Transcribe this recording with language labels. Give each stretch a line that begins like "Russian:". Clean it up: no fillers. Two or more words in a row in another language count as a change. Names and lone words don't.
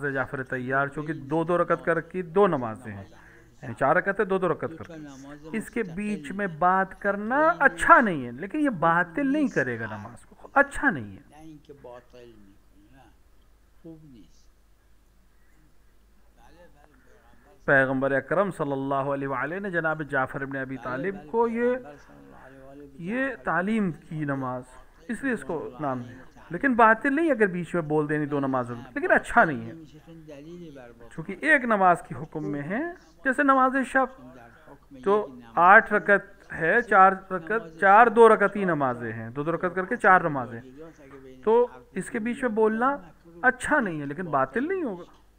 Urdu: جعفر طیار چونکہ دو رکعت کر کی دو نمازیں ہیں، یعنی 4 رکعتیں دو رکعت کر کے، اس کے بیچ میں بات کرنا اچھا نہیں ہے، لیکن یہ باطل نہیں کرے گا نماز کو، اچھا نہیں ہے.
Persian: نه اینکه باطل میکنه، خوب نیست.
Urdu: پیغمبر اکرم صلی اللہ علیہ وآلہ نے جناب جعفر ابن ابی طالب کو یہ تعلیم کی نماز، اس لیے اس کو نام دیا. لیکن باطل نہیں اگر بیچ میں بول دینی دو نمازوں میں، لیکن اچھا نہیں ہے چونکہ ایک نماز کی حکم میں ہے. جیسے نماز شب تو 8 رکعت ہے، 4 2 رکعتی نمازیں ہیں، 2 رکعت کر کے 4 نمازیں، تو اس کے بیچ میں بولنا اچھا نہیں ہے لیکن باطل نہیں ہوگا.